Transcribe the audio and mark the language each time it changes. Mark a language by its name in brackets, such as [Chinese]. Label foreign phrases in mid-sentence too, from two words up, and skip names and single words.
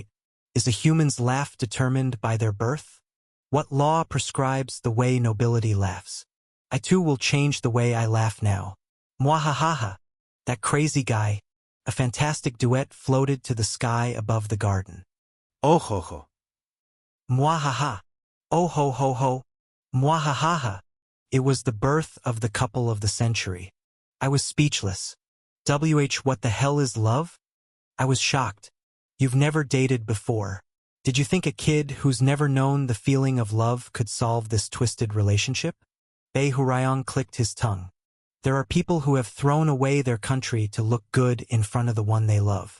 [English] Is a human's laugh determined by their birth? What law prescribes the way nobility laughs? I too will change the way I laugh now. Mwahahaha. That crazy guy. A fantastic duet floated to the sky above the garden. Oh ho ho. Mwahaha. Oh ho ho ho. Mwahahaha. It was the birth of the couple of the century. I was speechless. What the hell is love? I was shocked. You've never dated before. Did you think a kid who's never known the feeling of love could solve this twisted relationship? Bei Hurayong clicked his tongue. There are people who have thrown away their country to look good in front of the one they love.